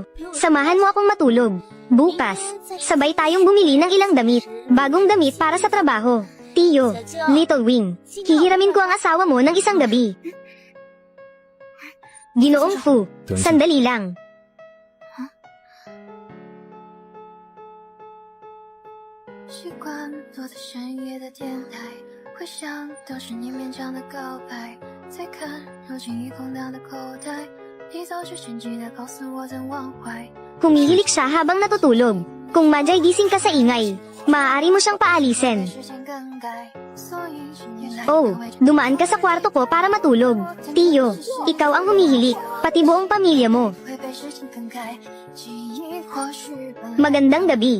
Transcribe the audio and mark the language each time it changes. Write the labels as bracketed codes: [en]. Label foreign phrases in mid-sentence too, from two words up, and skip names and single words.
[tl] Samahan mo akong matulog. Bukas, sabay tayong bumili ng ilang damit. Bagong damit para sa trabaho. Tiyo, Little Wing, hihiramin ko ang asawa mo ng isang gabi. Ginoong Fu, [en] Don't- 'Fu. [tl] 'sandali lang. [zh] 习惯躲在深夜的电台，回想当时你勉强的告白，再看如今已空荡的口袋，你早就心急地告诉我怎忘怀。 [tl] Humihilik siya habang natutulog. Kung madya'y gising ka sa ingay, maaari mo siyang paalisin. Oh, dumaan ka sa kwarto ko para matulog. Tiyo, ikaw ang humihilik, pati buong pamilya mo. Magandang gabi.